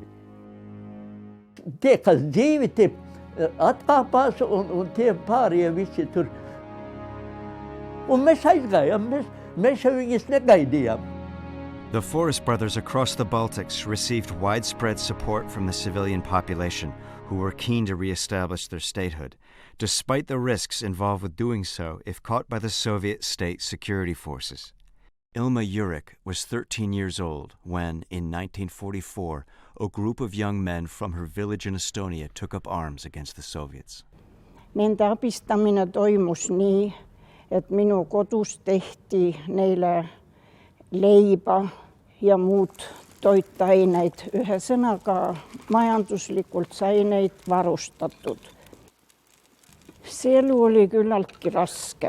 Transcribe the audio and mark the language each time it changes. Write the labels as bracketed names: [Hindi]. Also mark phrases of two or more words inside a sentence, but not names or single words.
[Latvian] Tie, kas dzīvi, tie atkāpās, un tie pārējie visi tur. Un mēs aizgājām, mēs jau viņus negaidījām. [English] The Forest Brothers across the Baltics received widespread support from the civilian population, who were keen to re-establish their statehood, despite the risks involved with doing so if caught by the Soviet state security forces. Ilma Jurik was 13 years old when, in 1944, a group of young men from her village in Estonia took up arms against the Soviets. [Estonian] Nende abistamine toimus nii, et minu kodus tehti neile leiba ja muud toitaineid. Ühesõnaga, majanduslikult sai neid varustatud. See elu oli küllaltki raske.